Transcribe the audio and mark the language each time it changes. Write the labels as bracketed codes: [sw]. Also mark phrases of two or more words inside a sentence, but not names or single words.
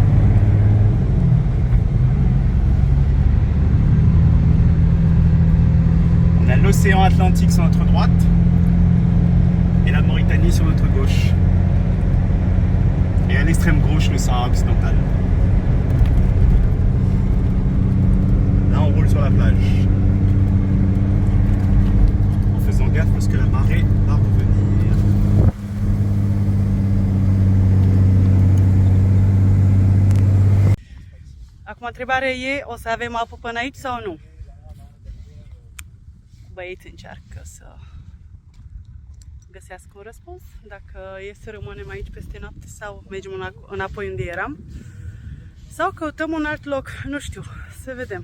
[fr] On a l'océan Atlantique sur notre droite et la Mauritanie sur notre gauche. Et à l'extrême gauche, le Sahara occidental. Là, on roule sur la plage. En faisant gaffe parce que la marée va revenir. [ro] Acum întrebarea e, o să avem apă până aici sau nu? Băieții încearcă să găsească un răspuns, dacă e să rămânem aici peste noapte sau mergem înapoi unde eram sau căutăm un alt loc, nu știu, să vedem.